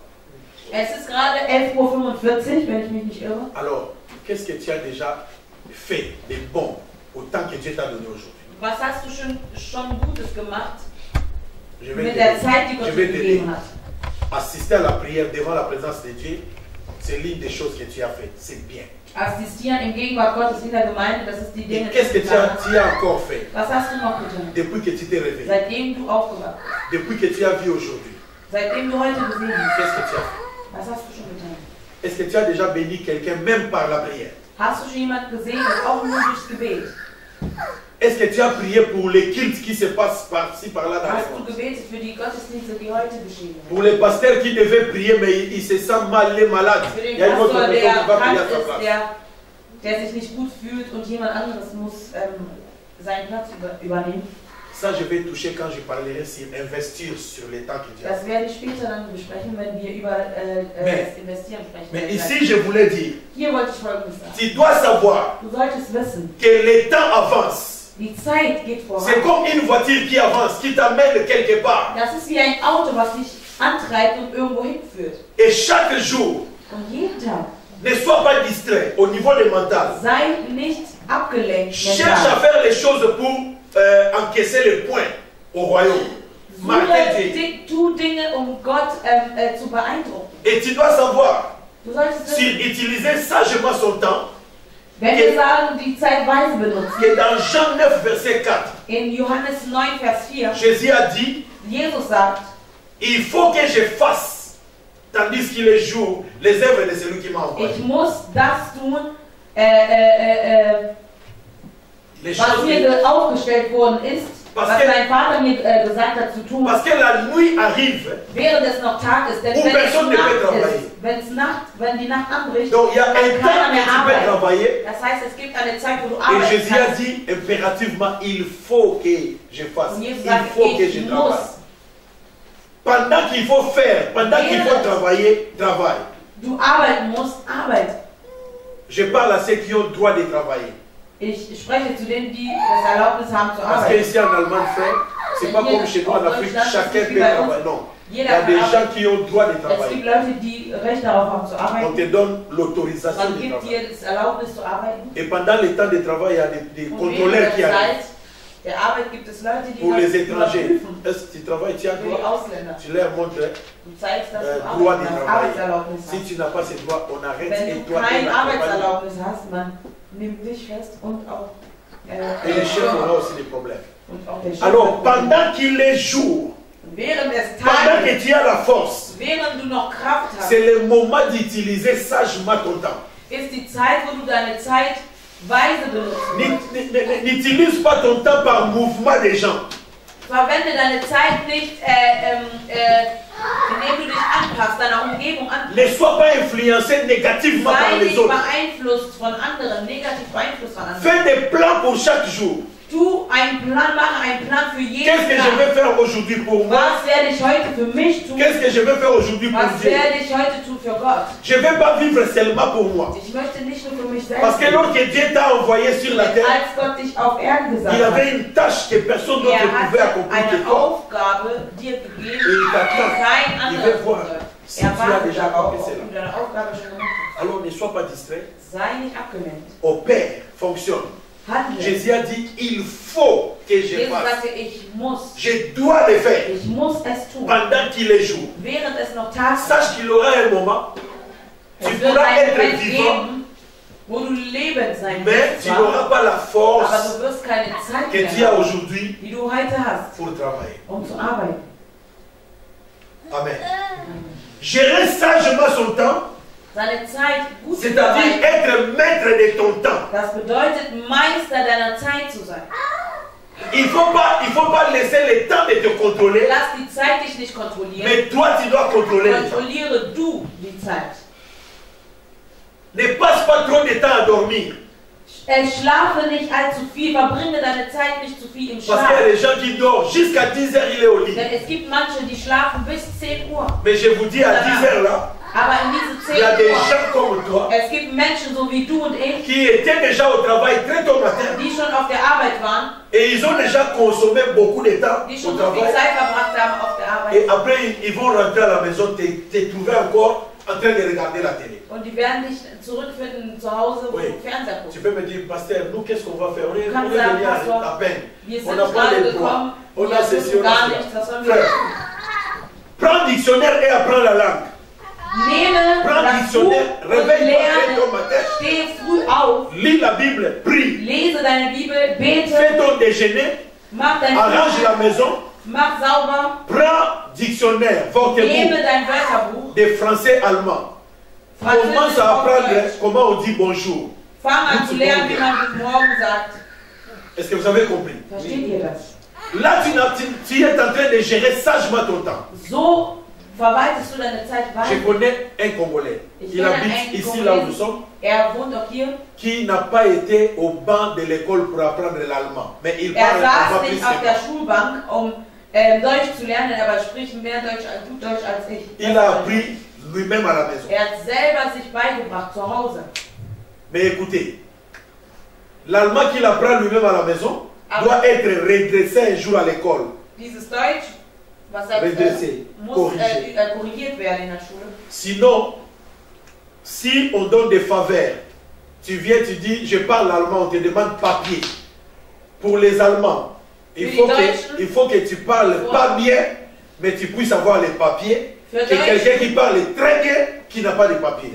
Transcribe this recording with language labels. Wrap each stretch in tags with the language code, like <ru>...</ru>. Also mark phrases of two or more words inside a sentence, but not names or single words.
<de>es ist gerade 11:45 Uhr, wenn ich mich nicht irre.</de> <fr>Alors, qu'est-ce que tu as déjà fait de bon au temps que Dieu t'a donné aujourd'hui?</fr> <de>Was hast du schon Gutes gemacht</de> <fr>Je vais</fr> <de>mit</de> <fr>te</fr> <de>der</de> <fr>dire.</fr> <de>Zeit, die Gott</de> <fr>Je</fr> <de>dir</de> <fr>vais te dire.</fr> <de>gegeben hat?</de> <fr>Assister à la prière devant la présence de Dieu, c'est l'une des choses que tu as fait. C'est bien.</fr> <de>Assistieren im Gegenwart Gottes in der Gemeinde, das ist die</de> <fr>Et</fr> <de>Dinge, die</de> <fr>qu'est-ce que</fr> <de>du</de> <fr>tu as,</fr> <de>getan hast.</de> <fr>tu as encore fait</fr> <de>Was hast du noch getan?</de> <fr>depuis que tu t'es réveillé,</fr> <de>Seitdem du aufgewacht bist,</de> <fr>depuis que tu as vu aujourd'hui?</fr> <de>seitdem du heute gesehen hast,</de> <fr>Qu'est-ce que tu as fait?</fr> <de>was hast du schon getan?</de> <fr>Est-ce que tu as déjà béni quelqu'un même par la prière?</fr> <de>Hast du schon jemanden gesehen, auch nur durchs Gebet?</de> <fr>Est-ce que tu as prié pour les cultes qui se passent par-ci, par-là dans</fr> <de>Hast</de> <fr>le</fr> <de>du</de> <fr>monde?</fr> <de>gebetet für die Gottesdienste, die heute geschehen?</de> <fr>Pour les pasteurs qui devaient prier, mais il se sent mal, il est malade.</fr> <de>Für</de> <fr>Il</fr> <de>den</de> <fr>y a une autre</fr> <de>Pastor,</de> <fr>personne</fr> <de>der</de> <fr>qui va prier</fr> <de>krank</de> <fr>à sa</fr> <de>ist,</de> <fr>place.</fr> <de>der sich nicht gut fühlt und jemand anderes muss seinen Platz übernehmen.</de> <fr>Ça, je vais toucher quand je parlerai sur investir sur les temps que Dieu a.</fr> <de>Das werde ich später dann besprechen, wenn wir über</de> <fr>Mais-</fr> <de>das Investieren sprechen.</de> <fr>Mais ici, je voulais dire,</fr> <de>Hier wollte ich Folgendes sagen.</de> <fr>tu dois savoir</fr> <de>Du solltest wissen,</de> <fr>que le temps avance.</fr> <de>die Zeit geht voran.</de> <fr>C'est comme une voiture qui avance, qui t'amène quelque part.</fr> <de>Das ist wie ein Auto, was dich antreibt und irgendwo hinführt.</de> <fr>Et chaque jour,</fr> <de>Und jeden Tag</de> <fr>ne sois pas distrait au niveau du mental.</fr> <de>sei nicht abgelenkt.</de> <fr>Cherche mental. à faire les choses pour encaisser les points au royaume. Marquez Dieu.</fr> <de>Tu Dinge, um Gott zu beeindrucken.</de> <fr>Et tu dois savoir,</fr> <de>Du solltest</de> <fr>s'il</fr> <de>wissen,</de> <fr>utilisait sagement son temps,</fr> <de>wenn wir sagen, die Zeit weise benutzen,</de> <fr>que dans Jean 9, verset 4,</fr> <de>in Johannes 9, Vers 4,</de> <fr>Jésus a dit,</fr> <de>Jesus sagt,</de> <fr>il faut que je fasse, tandis qu'il est jour, les œuvres de celui qui m'a envoyé.</fr> <de>ich muss das tun,</de> <fr>Les</fr> <de>was</de> <fr>choses</fr> <de>mir aufgestellt worden ist, Was was</de> <fr>que-</fr> <de>mein Vater mir gesagt hat zu tun,</de> <fr>Parce que la nuit arrive,</fr> <de>während es noch Tag ist. Denn</de> <fr>Où</fr> <de>wenn es</de> <fr>personne ne peut</fr> <de>Nacht</de> <fr>travailler.</fr> <de>ist, wenn die Nacht anbricht,</de> <fr>donc il y a un</fr> <de>kann</de> <fr>temps</fr> <de>keiner</de> <fr>que</fr> <de>mehr</de> <fr>tu peux</fr> <de>arbeiten.</de> <fr>travailler.</fr> <de>Das heißt, es gibt eine Zeit, wo du</de> <fr>Et</fr> <de>arbeiten</de> <fr>Jésus a</fr> <de>kannst.</de> <fr>dit impérativement, il faut que je fasse,</fr> <de>Und Jesus</de> <fr>il</fr> <de>sagt,</de> <fr>faut que je</fr> <de>ich</de> <fr>travaille.</fr> <de>muss.</de> <fr>Pendant qu'il faut faire, pendant qu'il faut travailler, travaille.</fr> <de>Du arbeiten musst, arbeite.</de> <fr>Je parle à ceux qui ont le droit de travailler.</fr> <de>Ich spreche zu denen, die das Erlaubnis haben zu</de> <fr>Parce</fr> <de>arbeiten.</de> <fr>qu'ici en Allemagne, frère, c'est pas comme chez nous en Afrique, chacun peut travailler. Non. Il y</fr> <de>Jeder</de> <fr>a des</fr> <de>kann</de> <fr>gens</fr> <de>arbeiten.</de> <fr>qui ont le droit de</fr> <de>Es</de> <fr>travailler.</fr> <de>gibt Leute, die Recht darauf haben zu</de> <fr>On</fr> <de>arbeiten.</de> <fr>te donne l'autorisation</fr> <de>Man</de> <fr>de</fr> <de>gibt</de> <fr>travailler.</fr> <de>dir das Erlaubnis zu arbeiten.</de> <fr>Et pendant le temps de travail, il y a des</fr> <de>Und</de> <fr>contrôleurs</fr> <de>während</de> <fr>qui</fr> <de>der</de> <fr>arrivent.</fr> <de>Zeit der Arbeit gibt es Leute, die</de> <fr>Pour</fr> <de>das</de> <fr>les étrangers,</fr> <de>überprüfen.</de> <fr>est-ce que tu travailles, tu as</fr> <de>Für die</de> <fr>droit?</fr> <de>Ausländer.</de> <fr>Tu leur montres,</fr> <de>Du zeigst, dass du</de> <fr>droit</fr> <de>arbeiten</de> <fr>de</fr> <de>hast,</de> <fr>travailler.</fr> <de>Arbeitserlaubnis</de> <fr>Si</fr> <de>hast.</de> <fr>tu n'as pas ce droit, on arrête</fr> <de>Wenn</de> <fr>et</fr> <de>du</de> <fr>toi,</fr> <de>kein</de> <fr>tu n'accompagnes.</fr> <de>Arbeitserlaubnis hast, man nimmt dich fest und auch</de> <fr>Et les chefs auront aussi des problèmes.</fr> <de>und auch der Chef.</de> <fr>Alors, pendant qu'il est jour,</fr> <de>Während es</de> <fr>pendant</fr> <de>Tag</de> <fr>que</fr> <de>ist,</de> <fr>tu as la force,</fr> <de>während du noch Kraft hast,</de> <fr>c'est le moment d'utiliser sagement ton temps.</fr> <de>ist die Zeit, wo du deine Zeit weise benutzt.</de> <fr>N'utilise pas ton temps par mouvement des gens.</fr> <de>Verwende deine Zeit nicht, indem du dich anpasst, deiner Umgebung anpasst.</de> <fr>Ne sois pas influencé négativement par</fr> <de>Sei</de> <fr>les</fr> <de>nicht</de> <fr>autres.</fr> <de>beeinflusst von anderen, negativ beeinflusst von anderen.</de> <fr>Fais des plans pour chaque jour.</fr> <de>Tu einen Plan machen, einen Plan für jeden</de> <fr>Qu'est-ce que je</fr> <de>Tag.</de> <fr>vais faire aujourd'hui pour moi?</fr> <de>Was werde ich heute für mich tun?</de> <fr>Qu'est-ce que je vais faire aujourd'hui pour</fr> <de>Was</de> <fr>Dieu?</fr> <de>werde ich heute tun für Gott?</de> <fr>Je ne vais pas vivre seulement pour moi.</fr> <de>Ich möchte nicht nur für mich</de> <fr>Parce</fr> <de>selbst</de> <fr>que lorsque Dieu t'a envoyé sur la terre,</fr> <de>als Gott dich auf Erden gesandt</de> <fr>il</fr> <de>hat.</de> <fr>avait une tâche que personne d'autre ne pouvait</fr> <de>Er</de> <fr>accomplir</fr> <de>hat</de> <fr>que</fr> <de>eine</de> <fr>toi.</fr> <de>Aufgabe dir gegeben,</de> <fr>Et il</fr> <de>die</de> <fr>t'attend.</fr> <de>kein</de> <fr>Il</fr> <de>anderer</de> <fr>veut voir</fr> <de>konnte.</de> <fr>si tu as</fr> <de>wartet</de> <fr>déjà</fr> <de>darauf,</de> <fr>accompli</fr> <de>ob</de> <fr>cela.</fr> <de>du deine Aufgabe schon gemacht hast.</de> <fr>Alors ne sois pas distrait.</fr> <de>Sei nicht abgelenkt.</de> <fr>Opère, fonctionne.</fr> <de>Handle.</de> <fr>Jésus a dit, il faut que je</fr> <de>Jesus</de> <fr>fasse.</fr> <de>sagte, ich muss.</de> <fr>Je dois le faire</fr> <de>Ich muss es tun.</de> <fr>pendant qu'il est jour.</fr> <de>Während es noch Tag ist,</de> <fr>Sache qu'il aura un moment, tu</fr> <de>es wird</de> <fr>pourras</fr> <de>einen</de> <fr>être</fr> <de>Moment</de> <fr>vivant,</fr> <de>geben, wo du lebend sein</de> <fr>mais</fr> <de>wirst.</de> <fr>tu</fr> <de>zwar,</de> <fr>n'auras pas la</fr> <de>aber</de> <fr>force</fr> <de>du wirst keine Zeit</de> <fr>que</fr> <de>mehr</de> <fr>tu as</fr> <de>haben,</de> <fr>aujourd'hui</fr> <de>die du heute hast,</de> <fr>pour travailler.</fr> <de>um zu arbeiten.</de> <fr>Amen. Gérer sagement son temps,</fr> <de>Seine Zeit gut zu</de> <fr>c'est-à-dire</fr> <de>verwalten,</de> <fr>être maître de ton temps.</fr> <de>das bedeutet, Meister deiner Zeit zu sein.</de> <fr>Il ne faut pas laisser le temps de te contrôler.</fr> <de>Lass die Zeit dich nicht kontrollieren.</de> <fr>Mais toi, tu dois contrôler le temps.</fr> <de>Kontrolliere du die Zeit.</de> <fr>Ne passe pas trop de temps à dormir.</fr> <de>Schlafe nicht allzu viel, verbringe deine Zeit nicht zu viel im</de> <fr>Parce</fr> <de>Schlaf.</de> <fr>qu'il y a des gens qui dorment jusqu'à 10 heures, il est au lit.</fr> <de>Denn es gibt manche, die schlafen bis 10 Uhr.</de> <fr>Mais je vous dis, à 10 heures là,</fr> <de>Aber in diese</de> <fr>il y a</fr> <de>10</de> <fr>des</fr> <de>Uhr,</de> <fr>gens comme toi</fr> <de>es gibt Menschen so wie du und ich,</de> <fr>qui étaient déjà au travail très tôt matin</fr> <de>die schon auf der Arbeit waren,</de> <fr>et ils ont déjà consommé beaucoup de temps</fr> <de>die</de> <fr>au</fr> <de>schon so viel</de> <fr>travail.</fr> <de>Zeit verbracht haben auf der</de> <fr>Et</fr> <de>Arbeit.</de> <fr>après, ils vont rentrer à la maison, te trouver encore en train de regarder la télé.</fr> <de>Und die werden dich zurückfinden zu Hause, wo</de> <fr>Oui.</fr> <de>du Fernseher</de> <fr>Tu</fr> <de>guckst.</de> <fr>peux me dire, pasteur, nous, qu'est-ce qu'on va faire? On est</fr> <de>Kann</de> <fr>venu</fr> <de>sagen,</de> <fr>à</fr> <de>Pastor,</de> <fr>peine.</fr> <de>Wir</de> <fr>On</fr> <de>sind</de> <fr>n'a pas</fr> <de>gerade</de> <fr>les droits.</fr> <de>gekommen,</de> <fr>On</fr> <de>wir</de> <fr>a ceci,</fr> <de>wissen</de> <fr>on a</fr> <de>gar</de> <fr>cela.</fr> <de>nichts, was sollen wir</de> <fr>Frère,</fr> <de>tun?</de> <fr>prends le dictionnaire et apprends la langue.</fr> <de>Nehme</de> <fr>Prends le</fr> <de>das Buch</de> <fr>dictionnaire,</fr> <de>und</de> <fr>réveille-toi très</fr> <de>lerne,</de> <fr>tôt matin,</fr> <de>steh früh auf,</de> <fr>lis la Bible, prie,</fr> <de>lese deine Bibel, bete,</de> <fr>fais ton déjeuner,</fr> <de>mach dein</de> <fr>arrange la</fr> <de>Frühstück,</de> <fr>maison,</fr> <de>mach sauber,</de> <fr>prends dictionnaire,</fr> <de>nehme Wörterbuch dein Wörterbuch,</de> <fr>de français allemand. Commence à apprendre comment on dit bonjour.</fr> <de>fang an zu lernen, wie man Guten Morgen sagt.</de> <fr>Est-ce que vous avez compris?</fr> <de>Versteht ihr das?</de> <fr>Là, tu es en train de gérer sagement ton temps.</fr> <de>So verwaltest du deine Zeit</de> <fr>Je</fr> <de>weiter.</de> <fr>connais un Congolais. Il habite ici, là où nous sommes,</fr> <de>Wohnt auch hier.</de> <fr>qui n'a pas été au banc de l'école pour apprendre l'allemand. Mais il parle</fr> <de>Saß</de> <fr>allemand plus</fr> <de>nicht auf der</de> <fr>que moi.</fr> <de>Schulbank, um Deutsch zu lernen, aber spricht mehr Deutsch als ich.</de> <fr>Il a appris lui-même à la maison.</fr> <de>Hat selber sich beigebracht zu Hause.</de> <fr>Mais écoutez, l'allemand qu'il apprend lui-même à la maison doit être redressé un jour à l'école.</fr> <de>Dieses Deutsch, was</de> <fr>Redressé,</fr> <de>muss</de> <fr>corrigé.</fr> <de>korrigiert werden in der Schule.</de> <fr>Sinon, si on donne des faveurs, tu viens, tu dis, je parle allemand, on te demande papier. Pour les Allemands, il faut que tu parles pas bien, mais tu puisses avoir les papiers.</fr> <de>Für</de> <fr>Et quelqu'un qui parle très bien, qui n'a pas de papier.</fr>